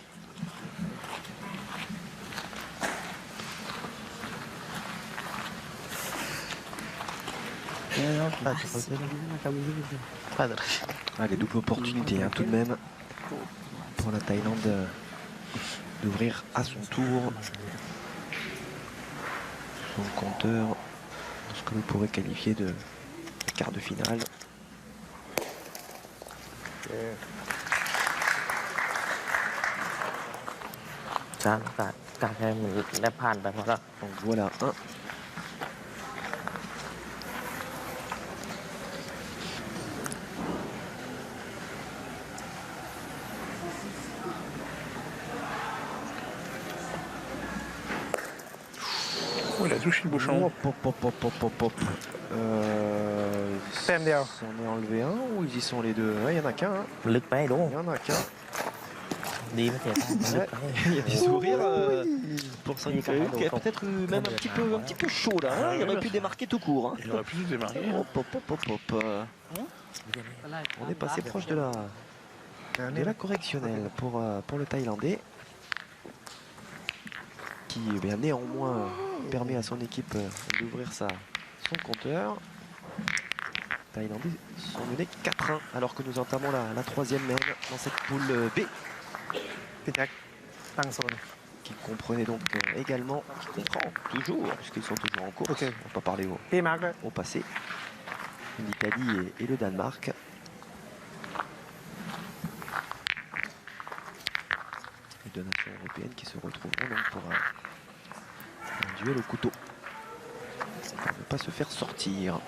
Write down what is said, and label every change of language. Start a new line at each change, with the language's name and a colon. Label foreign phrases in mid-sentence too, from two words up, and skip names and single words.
French: Allez, double opportunité hein, tout de même pour la Thaïlande d'ouvrir à son tour son compteur, ce que vous pourrez qualifier de quart de finale.
Thai: ชาโอกาสแค่เหมือนได้ผ่านไปเพราะว่า
French: Donc voilà un. Oh, il a touché le bouchon. Hop, hop, hop, hop, hop, hop, hop. Tem Diao. S'en est enlevé un ou ils y sont les deux? Il y en a qu'un. Hein.
Thai: ลึกไปดู
French: Il y en a qu'un. Đi mới thiệt. Ouais, il y a des sourires pour Sang Kae, qui est peut-être même un petit peu chaud là. Hein, il aurait pu démarquer tout court. Hein. Il aurait pu se démarquer. Hop, hop, hop, hop, hop. On est passé proche de la correctionnelle pour le Thaïlandais, qui bien, néanmoins permet à son équipe d'ouvrir son compteur. Les Thaïlandais sont menés 4-1 alors que nous entamons la troisième même dans cette poule B.
Thai: พี่แจ็คตั้งโซน
French: Qui comprenait donc également, qui comprend toujours, puisqu'ils sont toujours en course. Ok. On va pas parler
Thai: พี่มาร์กด้วย
French: au passé. L'Italie et le Danemark. Les deux nations européennes qui se retrouveront donc pour un duel au couteau. Pour ne pas se faire sortir.